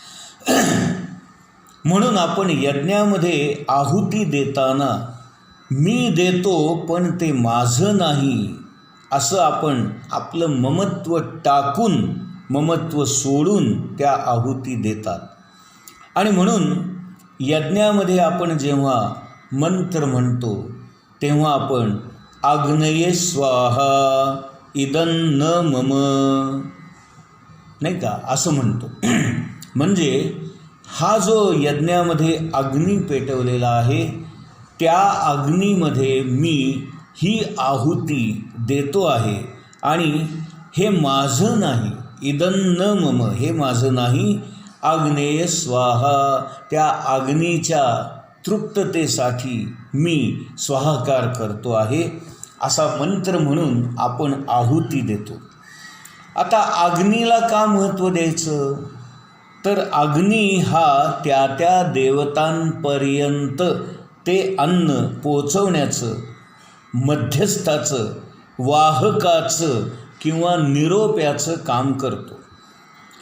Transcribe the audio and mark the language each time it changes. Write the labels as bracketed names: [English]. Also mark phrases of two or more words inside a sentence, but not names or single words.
[Marathi] म्हणून आपण यज्ञामध्ये आहुती देताना मी देतो पण ते माझं नाही असं आपण आपलं ममत्व टाकून, ममत्व सोडून त्या आहुती देतात. आणि म्हणून यज्ञामध्ये आपण जेव्हा मंत्र म्हणतो तेव्हा आपण [Sanskrit] आग्नेये स्वाहा इदं न मम, [Marathi] नाही का, असं म्हणतो. म्हणजे हा जो यज्ञामध्ये अग्नी पेटवलेला आहे त्या अग्नीमध्ये मी ही आहुती देतो आहे आणि हे माझं नाही. [Sanskrit] इदं न मम, [Marathi] हे माझं नाही. [Sanskrit] आग्नेय स्वाहा, [Marathi] त्या अग्नीच्या तृप्ततेसाठी मी स्वाहाकार करतो आहे असा मंत्र म्हणून आपण आहुती देतो. आता अग्नीला का महत्त्व द्यायचं तर अग्नी हा त्या देवतांपर्यंत ते अन्न पोचवण्याचं, मध्यस्थाचं, वाहकाचं किंवा निरोप्याचं काम करतो.